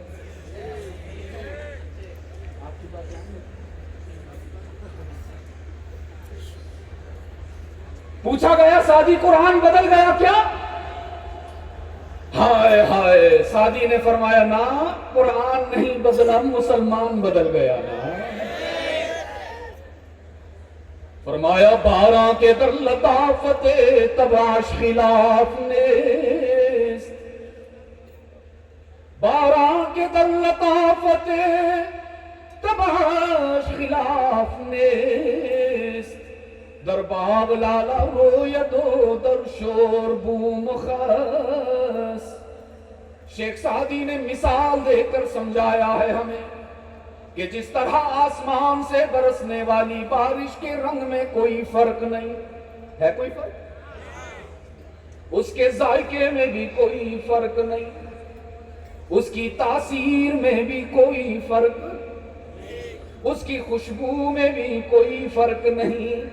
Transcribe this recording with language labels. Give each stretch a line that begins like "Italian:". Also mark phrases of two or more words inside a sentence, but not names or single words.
Urdu: پوچھا گیا سعدی قرآن بدل گیا کیا؟ ہائے ہائے، سعدی نے فرمایا نا، قرآن نہیں بدلا، مسلمان بدل گیا نا.
Persian: فرمایا باراں کے در لطافت تباش خلاف نیست، باراں کے در لطافت تباش خلاف نیست، در باغ لالا روید و در شور بوم خس.
Urdu: شیخ سعدی نے مثال دے کر سمجھایا ہے ہمیں کہ جس طرح آسمان سے برسنے والی بارش کے رنگ میں کوئی فرق نہیں ہے، کوئی فرق، اس کے ذائقے میں بھی کوئی فرق نہیں، اس کی تاثیر میں بھی کوئی فرق، اس کی خوشبو میں بھی کوئی فرق نہیں.